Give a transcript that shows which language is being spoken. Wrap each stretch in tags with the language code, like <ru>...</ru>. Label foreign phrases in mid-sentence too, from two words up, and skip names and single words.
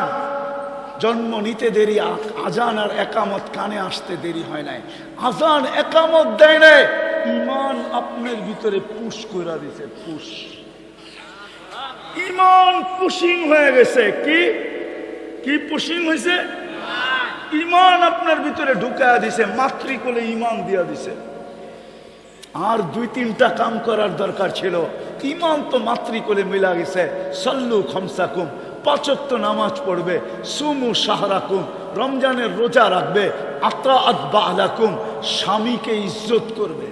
<bn>জন্ম নিতে দেরি, আজান আর একামত কানে আসতে দেরি হয় নাই। আজান একামত দেয় নাই, ইমান আপনার ভিতরে পুশ করে দিছে, পুশ। ইমান পুশিং হয়ে গেছে। কি কি পুশিং হয়েছে? ইমান আপনার ভিতরে ঢুকায়া দিছে, মাতৃকোলে ইমান দিয়া দিছে। আর দুই তিনটা কাম করার দরকার ছিল, ইমান তো মাতৃকোলে মিলা গেছে।</bn> <ar>صلوا خمسكم,</ar> <bn>5 ওয়াক্ত নামাজ পড়বে,</bn> <ar>صوموا شهركم,</ar> <bn>রমজানের রোজা রাখবে,</bn> <ar>أطيعوا بعلكم,</ar> <bn>স্বামীকে ইজ্জত করবে।</bn>